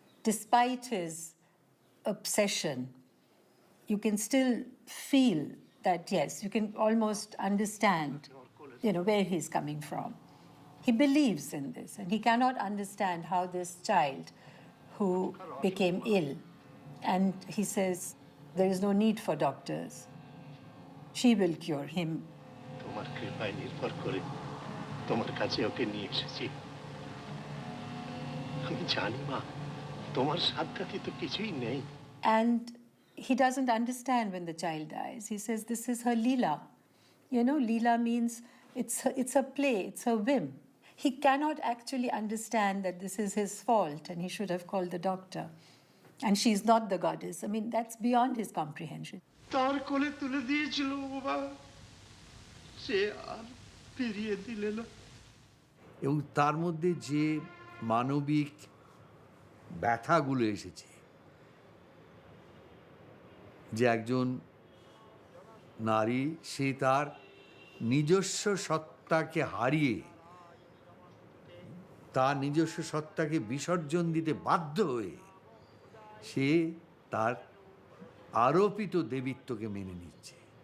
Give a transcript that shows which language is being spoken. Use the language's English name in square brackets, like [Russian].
[English] despite his obsession, you can still feel that, yes, you can almost understand, where he's coming from. He believes in this, and he cannot understand how this child who became ill, and he says, there is no need for doctors. She will cure him. [Bangla] তোমার কৃপায় নির্ভর করে তোমার কাছে ওকে নিয়ে এসেছি। আমি জানি মা, তোমার সাধ্যাতি তো কিছুই নেই। [English] And he doesn't understand when the child dies. He says this is her Leela. Leela means it's a play, it's a whim. He cannot actually understand that this is his fault and he should have called the doctor. And she's not the goddess. I mean, that's beyond his comprehension. [Bangla] তার কোলে তুলে দিয়েছিল বাবা, সে আর ফিরিয়ে দিলে না। এবং তার মধ্যে যে মানবিক ব্যথাগুলো এসেছে, যে একজন নারী, সে তার নিজস্ব সত্তাকে হারিয়ে তার নিজস্ব সত্তাকে বিসর্জন দিতে বাধ্য হয়ে সে তার আরোপিত দেবীত্বকে মেনে নিচ্ছে।